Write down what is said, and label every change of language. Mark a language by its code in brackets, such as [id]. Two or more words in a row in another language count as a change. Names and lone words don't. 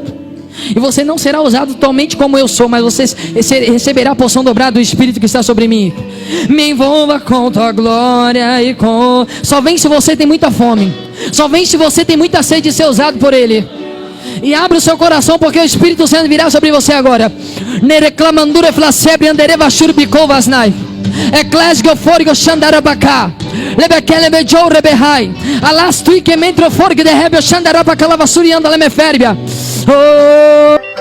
[pt] E você não será usado totalmente como eu sou, mas você receberá a porção dobrada do Espírito que está sobre mim. Me envolva com tua glória e com... Só vem se você tem muita fome. Só vem se você tem muita sede de ser usado por Ele. E abre o seu coração, porque o Espírito Santo virá sobre você agora. Nereclamandura flacebre andereva shurbikovasnai. Eclésio forigo xandarabacá. Lebekele bejou rebehai. Alastui que mentro forgue de rebel xandarabacá lavassuri anda lemeferbia. Oh,